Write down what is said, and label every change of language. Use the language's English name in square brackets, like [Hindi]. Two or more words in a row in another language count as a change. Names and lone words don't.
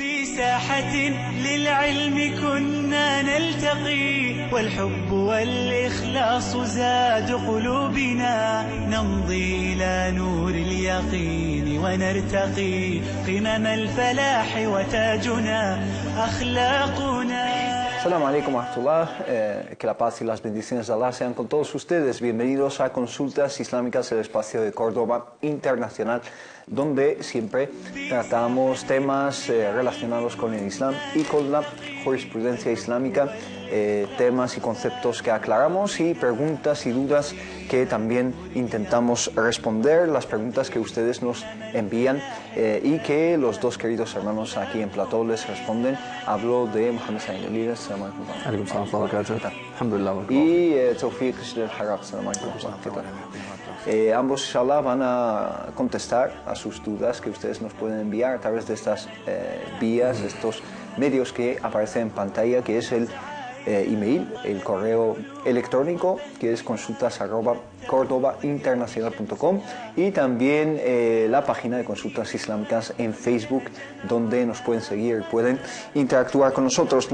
[Arabic] ساحة للعلم كنا نلتقي والحب والإخلاص زاد قلوبنا نمضي إلى نور اليقين ونرتقي قمم الفلاح وتاجنا أخلاقنا. السلام عليكم ورحمة الله, [Spanish] que la paz y las bendiciones de Allah sean con todos ustedes. Bienvenidos a Consultas Islámicas, el espacio de Córdoba Internacional, donde siempre tratamos temas relacionados con el Islam y con la jurisprudencia islámica, temas y conceptos que aclaramos y preguntas y dudas que también intentamos responder, las preguntas que ustedes nos envían y que los dos queridos hermanos aquí en plató les responden. Hablo de Mohamed Said Alias, [Arabic] سلام عليكم. [Spanish] Alhamdulillah. Y Tawfiq al-Harab, [Arabic] سلام عليكم. [Spanish] Ambos, inshallah, van a contestar a sus dudas que ustedes nos pueden enviar a través de estas vías, estos medios que aparecen en pantalla, que es el email, el correo electrónico, que es consultas@cordobainternacional.com, y también la página de Consultas Islámicas en Facebook, donde nos pueden seguir, pueden interactuar con nosotros.